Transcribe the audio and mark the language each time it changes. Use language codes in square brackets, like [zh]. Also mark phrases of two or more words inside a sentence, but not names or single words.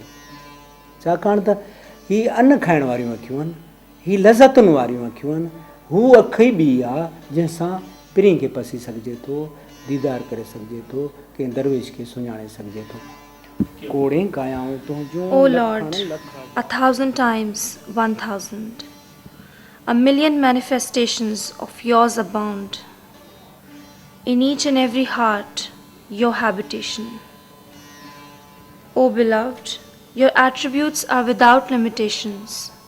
[sd] छाकाणि त हीअ अन्न खाइण वारियूं अखियूं आहिनि, हीअ लज़तुनि वारियूं अखियूं आहिनि। हू अखि ई ॿी आहे जंहिंसां पिरी खे पसी सघिजे थो, दीदार करे सघिजे थो, कंहिं दरवेश खे सुञाणे सघिजे थो। कोड़े कायाऊं तुंहिंजूं [en] O Lord, 1,000 times 1,000, a million manifestations of yours abound. In each and every heart, your habitation. O beloved, your attributes are without limitations.